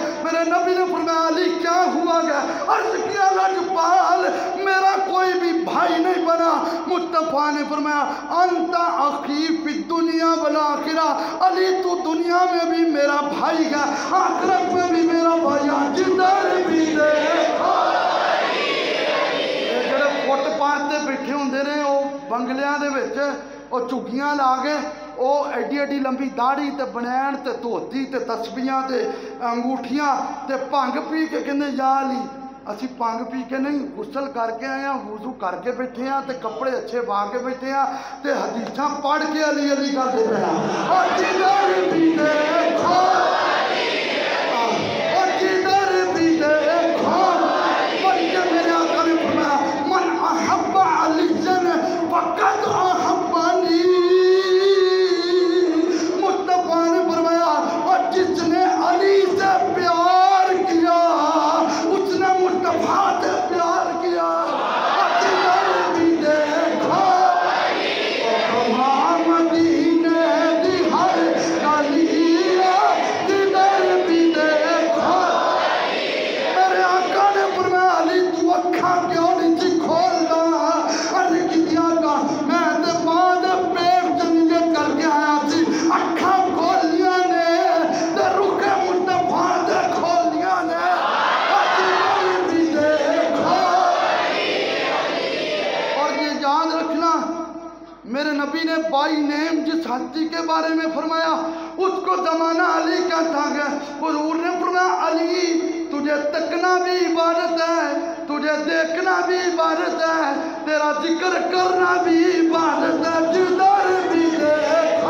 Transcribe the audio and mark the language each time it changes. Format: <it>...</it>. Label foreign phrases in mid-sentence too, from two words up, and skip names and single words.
<ur>میرے نبی نے فرمایا علی کیا ہوا گیا؟ عرض کیا لجپال میرا کوئی بھی بھائی نہیں بنا۔ مصطفیٰ نے فرمایا</ur> <ar>انت اخی فی الدنیا والآخرہ،</ar> <ur>علی تو دنیا میں بھی میرا بھائی ہے، آخرت میں بھی میرا بھائی ہے، جدھر بھی دیکھو۔</ur> <pa>جڑے فٹ پاتھ تے بیٹھے ہوندے نے وہ بنگلیاں دے وچ وہ چگیاں لا کے وہ ایڈی ایڈی لمبی داڑھی تے بنین تے دھوتی تے تسبیحاں تے انگوٹھیاں تے بھنگ پی کے کہندے یا علی۔ اسی بھنگ پی کے نہیں، غسل کر کے آئے ہیں، وضو کر کے بیٹھے ہیں تے کپڑے اچھے پا کے بیٹھے ہیں تے حدیثاں پڑھ کے علی علی کرتے پے ہیں۔</pa> <ur>اور جدھر بھی دیکھو، اور جدھر بھی دیکھو، بلکہ میرے آقا نے فرمایا</ur> <ar>من احب علی فقد احبنی۔</ar> <ur>مصطفیٰ نے فرمایا اور جس نے علی سے پیار کیا اس نے مصطفیٰ سے پیار کیا۔ اور جدھر بھی دیکھو وہاں مدینے دی ہر گلی، جدھر بھی دیکھو۔</ur> <pa>میرے آقا نے فرمایا علی تو اکھاں کیوں نہیں جی کھولدا؟ عرض کی آقا میں تے بعد پیٹ چنگے کر کے آیا سی، اکھاں کھولیاں نے تے رخ مصطفیٰ تے کھولیاں نے۔</pa> <ur>جدھر بھی دیکھو۔ اور یہ یاد رکھنا میرے نبی نے</ur> <en>by name</en> <ur>جس ہستی کے بارے میں فرمایا اس کو زمانہ علی کہتا ہے۔ حضور نے فرمایا علی تجھے تکنا بھی عبادت ہے، تجھے دیکھنا بھی عبادت ہے، تیرا ذکر کرنا بھی عبادت ہے، جدھر بھی دیکھو۔</ur>